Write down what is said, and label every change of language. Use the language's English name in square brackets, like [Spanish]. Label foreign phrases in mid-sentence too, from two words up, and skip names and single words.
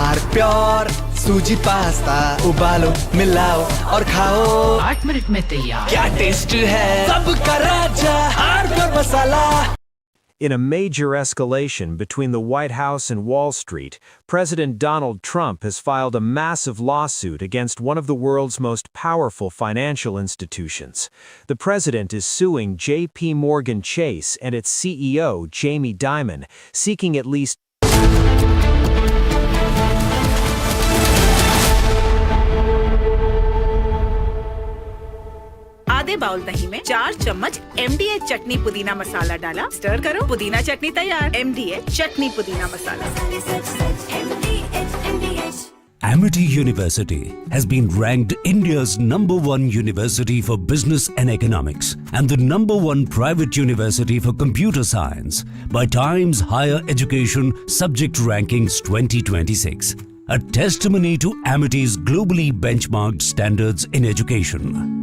[Hindi] प्योर सूजी पास्ता उबालो मिलाओ और खाओ 8 मिनट में तैयार क्या टेस्ट है सबका राजा हार्डवेयर मसाला. [English] In a major escalation between the White House and Wall Street, President Donald Trump has filed a massive lawsuit against one of the world's most powerful financial institutions. The president is suing J.P. Morgan Chase and its CEO, Jamie Dimon, seeking at least [Hindi] आधे बाउल दही में 4 चम्मच MDA चटनी पुदीना मसाला डाला, स्टर करो, पुदीना चटनी तैयार. MDA चटनी पुदीना मसाला. [English] Amity University has been ranked India's #1 university for business and economics and the #1 private university for computer science by Times Higher Education Subject Rankings 2026, a testimony to Amity's globally benchmarked standards in education.